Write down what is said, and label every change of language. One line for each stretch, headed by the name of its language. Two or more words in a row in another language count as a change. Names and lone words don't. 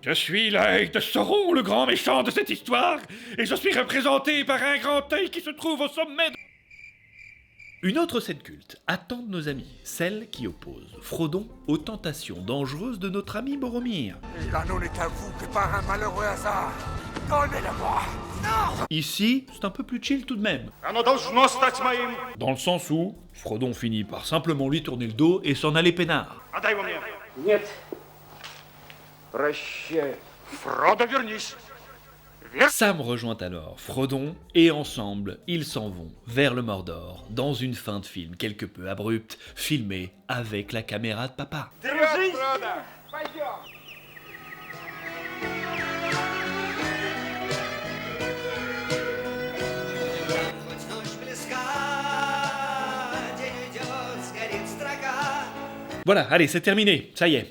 French: Je suis l'œil de Sauron, le grand méchant de cette histoire, et je suis représenté par un grand œil qui se trouve au sommet de... Une autre scène culte attend de nos amis, celle qui oppose Frodon aux tentations dangereuses de notre ami Boromir. L'anneau n'est à vous que par un malheureux hasard. Donnez-le-moi. Non. Ici, c'est un peu plus chill tout de même. Dans le sens où Frodon finit par simplement lui tourner le dos et s'en aller peinard.
Russian: Нет. Прощай. Фродо, вернись.
French: Sam rejoint alors Frodon et ensemble, ils s'en vont vers le Mordor dans une fin de film quelque peu abrupte, filmée avec la caméra de papa.
Russian: Дружище!
French: Voilà, allez, c'est terminé, ça y est.